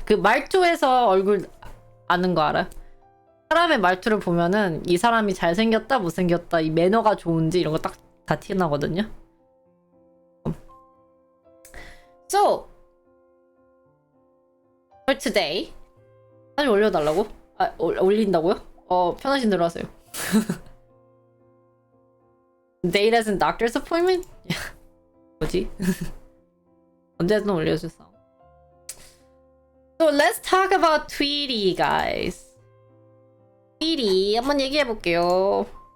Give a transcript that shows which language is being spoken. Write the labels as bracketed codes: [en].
[ko] 그 말투에서 얼굴 아는 거 알아요? 사람의 말투를 보면은 이 사람이 잘생겼다, 못생겼다, 이 매너가 좋은지 이런 거 딱 다 티나거든요. [en] So, for today, [ko] 사진 올려달라고? 아, 올린다고요? 편하신 대로 하세요. [en] Date as in doctor's appointment? [ko] 뭐지? 언제든 올려주세요. [en] So let's talk about Twiri, guys. [ko] Twiri, 한번 얘기해볼게요.